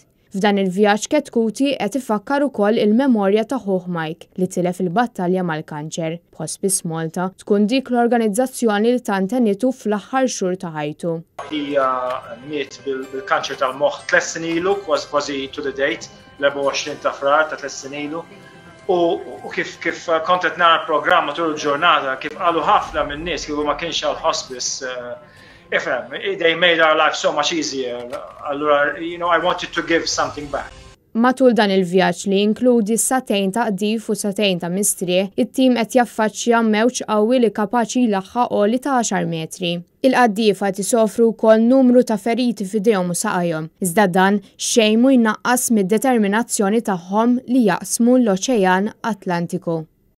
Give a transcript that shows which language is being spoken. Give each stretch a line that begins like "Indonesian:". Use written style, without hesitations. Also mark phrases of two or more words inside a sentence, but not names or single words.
Maltese: F'dan il-vjaġġ Ketkuti qed ifakkar ukoll il-memorja ta' ħuh Mike li tilef il-battalja mal-kanċer. Hospice Malta tkun dik l-organizzazzjoni li tant għenitu fl-aħħar xhur ta' ħajtu. Miet bil-kanċer tal-moħħ 3 snin ilu, kważi
English: to the date,
Maltese: l-24 ta' frar ta' 3 snin ilu. U kif kont qed nara l-programm matul il-ġurnata, kif qalu ħafna minn nies kieku ma kienx għall-hospice ifhem,
English: they made our life so much easier. Allura, I wanted to give something back.
Maltese: Matul dan il-vjaġġ li jinkludi satejn ta' qdif u satejn ta' mistrieħ, it-tim qed jaffaċċja mewġ qawwi li kapaċi jlaħħaq għoli ta' 10 metri. Il-qaddifa qed isofru wkoll numru ta' feriti f'idejhom u saqajhom, iżda dan xejn mhu jnaqqas mid-determinazzjoni tagħhom li jaqsmu l-Oċean Atlantiku.